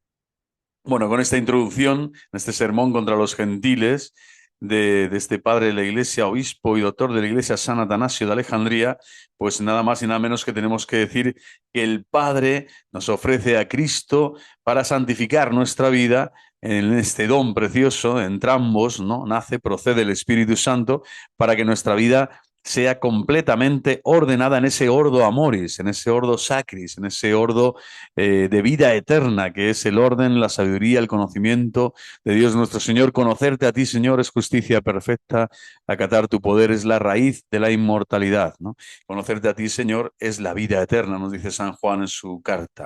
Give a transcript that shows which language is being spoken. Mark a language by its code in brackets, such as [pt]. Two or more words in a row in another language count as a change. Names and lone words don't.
[es] Bueno, con esta introducción, en este sermón contra los gentiles de este padre de la Iglesia, obispo y doctor de la Iglesia, San Atanasio de Alejandría, pues nada más y nada menos que tenemos que decir que el Padre nos ofrece a Cristo para santificar nuestra vida en este don precioso, entre ambos, ¿no? Nace, procede el Espíritu Santo para que nuestra vida sea completamente ordenada en ese [la] ordo amoris, [es] en ese [la] ordo sacris, [es] en ese ordo de vida eterna, que es el orden, la sabiduría, el conocimiento de Dios nuestro Señor. Conocerte a ti, Señor, es justicia perfecta, acatar tu poder es la raíz de la inmortalidad, ¿no? Conocerte a ti, Señor, es la vida eterna, nos dice San Juan en su carta.